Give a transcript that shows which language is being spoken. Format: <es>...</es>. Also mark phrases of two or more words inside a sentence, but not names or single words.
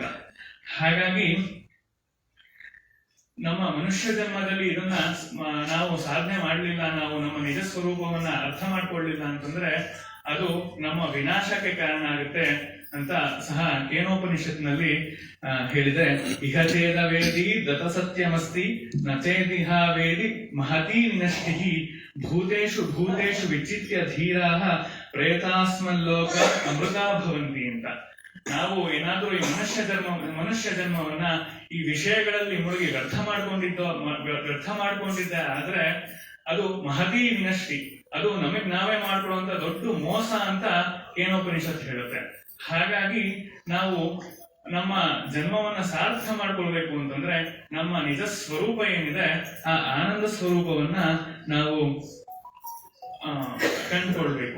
<kn>ಹಾಗಾಗಿ ನಮ್ಮ ಮನುಷ್ಯ ಜನ್ಮದಲ್ಲಿ ಇದನ್ನ ನಾವು ಸಾಧನೆ ಮಾಡಲಿಲ್ಲ, ನಾವು ನಮ್ಮ ನಿಜ ಸ್ವರೂಪವನ್ನ ಅರ್ಥ ಮಾಡ್ಕೊಳ್ಳಿಲ್ಲ ಅಂತಂದ್ರೆ ಅದು ನಮ್ಮ ವಿನಾಶಕ್ಕೆ ಕಾರಣ ಆಗುತ್ತೆ ಅಂತ ಸಹ ಕೇನೋಪನಿಷತ್ನಲ್ಲಿ ಹೇಳಿದೆ.</kn> <sa>ಇಹಚೇದ ವೇದಿ ದತ ಸತ್ಯಮಸ್ತಿ ನಚೇದಿಹ ವೇದಿ ಮಹತೀ ವಿನಷ್ಟಿ ಭೂತೇಷು ಭೂತೇಷು ವಿಚಿತ್ಯ ಧೀರಾಹ ಪ್ರೇತಾಸ್ಮಲ್ಲೋಕ ಅಮೃತಾ ಭವಂತಿ ಅಂತ.</sa> <kn>ನಾವು ಏನಾದ್ರೂ ಈ ಮನುಷ್ಯ ಜನ್ಮವನ್ನ ಈ ವಿಷಯಗಳಲ್ಲಿ ಮುಳುಗಿ ವ್ಯರ್ಥ ಮಾಡ್ಕೊಂಡಿದ್ದೆ ಆದ್ರೆ ಅದು</kn> <sa>ಮಹತೀ ವಿನಷ್ಟಿ,</sa> <kn>ಅದು ನಮಗ್ ನಾವೇ ಮಾಡ್ಕೊಳ್ಳುವಂತ ದೊಡ್ಡ ಮೋಸ ಅಂತ ಕೇನೋಪನಿಷತ್ ಹೇಳುತ್ತೆ. ಹಾಗಾಗಿ ನಾವು ನಮ್ಮ ಜನ್ಮವನ್ನ ಸಾರ್ಥ ಮಾಡ್ಕೊಳ್ಬೇಕು ಅಂತಂದ್ರೆ ನಮ್ಮ ನಿಜ ಸ್ವರೂಪ ಏನಿದೆ ಆ ಆನಂದ ಸ್ವರೂಪವನ್ನ ನಾವು ಕಂಡುಕೊಳ್ಬೇಕು.</kn>